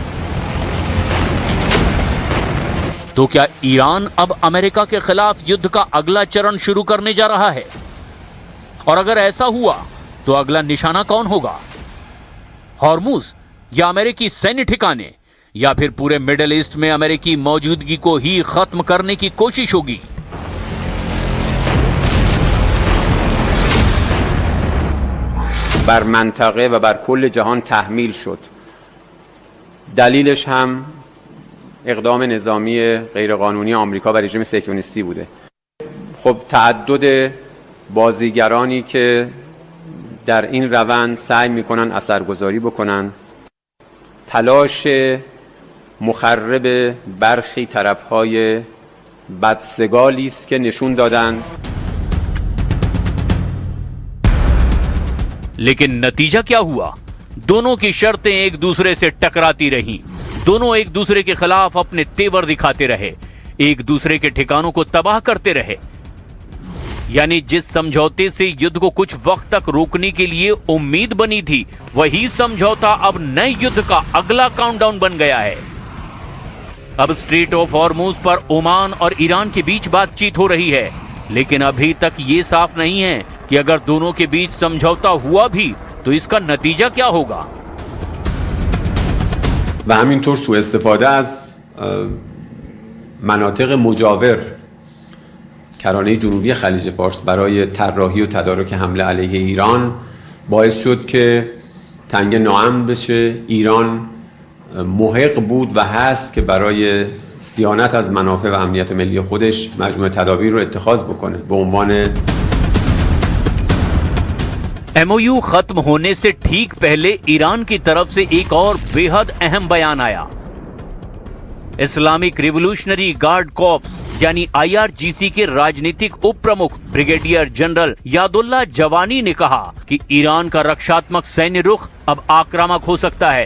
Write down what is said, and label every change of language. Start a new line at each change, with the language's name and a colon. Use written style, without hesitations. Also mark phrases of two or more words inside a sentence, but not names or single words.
Hindi: तो क्या ईरान अब अमेरिका के खिलाफ युद्ध का अगला चरण शुरू करने जा रहा है? और अगर ऐसा हुआ तो अगला निशाना कौन होगा? हॉर्मुज या अमेरिकी सैन्य ठिकाने या फिर पूरे मिडिल ईस्ट में अमेरिकी मौजूदगी को ही खत्म करने की कोशिश होगी?
Persian: بر منطقه و بر کل جهان تحمیل شد. دلیلش هم اقدام نظامی غیرقانونی آمریکا و رژیم صهیونیستی بوده. خب تعدد بازیگرانی که در این روند سعی میکنن اثرگذاری بکنن، تلاش مخرب برخی طرفهای بدسگالی است که نشون دادن.
Hindi: लेकिन नतीजा क्या हुआ? दोनों की शर्तें एक दूसरे से टकराती रहीं। दोनों एक दूसरे के खिलाफ अपने तेवर दिखाते रहे, एक दूसरे के ठिकानों को तबाह करते रहे। यानी जिस समझौते से युद्ध को कुछ वक्त तक रोकने के लिए उम्मीद बनी थी, वही समझौता अब नए युद्ध का अगला काउंटडाउन बन गया है। अब स्ट्रेट ऑफ हॉर्मुज पर ओमान और ईरान के बीच बातचीत हो रही है, लेकिन अभी तक ये साफ नहीं है कि अगर दोनों के बीच समझौता हुआ भी तो इसका नतीजा क्या होगा।
Persian: و همینطور سوء استفاده از مناطق مجاور کرانه جنوبی خلیج فارس برای طراحی و تدارک حمله علیه ایران باعث شد که تنگه ناامن بشه. ایران محق بود و هست که برای صیانت از منافع و امنیت ملی خودش مجموعه تدابیر رو اتخاذ بکنه به عنوان
Hindi: एमओयू खत्म होने से ठीक पहले ईरान की तरफ से एक और बेहद अहम बयान आया। इस्लामिक रिवॉल्यूशनरी गार्ड कॉर्प्स यानी आईआरजीसी के राजनीतिक उप प्रमुख ब्रिगेडियर जनरल यादुल्ला जवानी ने कहा कि ईरान का रक्षात्मक सैन्य रुख अब आक्रामक हो सकता है।